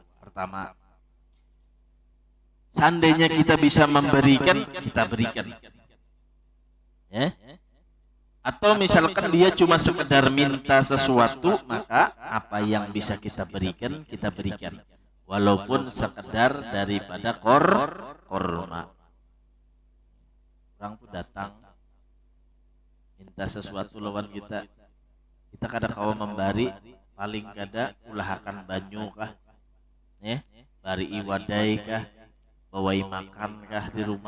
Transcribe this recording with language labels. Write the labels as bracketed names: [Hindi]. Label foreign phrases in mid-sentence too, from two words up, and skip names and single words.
[Indonesian] Pertama, seandainya kita bisa memberikan, kita berikan. Ya? Atau misalkan dia cuma sekedar minta sesuatu, maka apa yang bisa kita berikan, kita berikan. Walaupun sekedar daripada korma. [Banjar] Orang tuh datang minta sesuatu lawan kita, kita kada kawa membari, paling kada ulahakan banyu kah, bari iwadai kah, bawai makan kah di rumah.